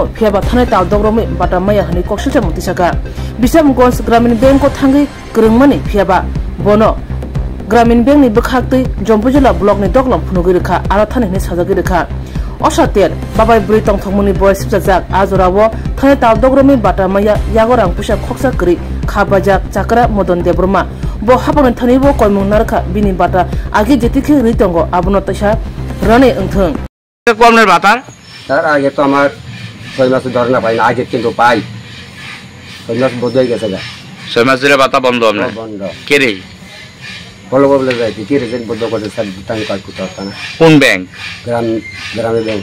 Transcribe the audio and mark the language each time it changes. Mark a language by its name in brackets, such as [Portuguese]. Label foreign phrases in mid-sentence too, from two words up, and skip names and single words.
[Kok Borok] फिया थानाय तावदग्रमै बाटा माया हनि कक्सिलचा मुतिसाका बिसामगंज ग्रामीण बैंक को थांगै ग्रोंमानि फियाबा बनो ग्रामीण बैंक नि बखाक्तै जम्पुजिला ब्लॉक नि दगलम फुनुगै रेखा आरो थानायनि साजागै रेखा असातेर बाबाय बुरै तंथंमुनि बयस सिपजाक आजरावो थानाय तावदग्रमै बाटा माया यागरां पुसा खक्सा करि खाबाजाक चाकरा मदन देब्रमा बो हापन थानिबो कयमुं नारखा बिनि बाटा आगे जेतिखे रितंगो आबनो तसा रने अंथों [Bangla] কমনের বাতার স্যার আগে তো আমার 6 মাস ধরে না পাই না আগে কিন্তু পাই 6 মাস বন্ধ হয়ে গেছে গা 6 মাস ধরে বাতা বন্ধ আপনার বন্ধ কে রে বলো বলে যাই কি রিজন বন্ধ করে স্যার [English] time cut [Bangla] করতে হতো না কোন ব্যাংক গ্রামে ব্যাংক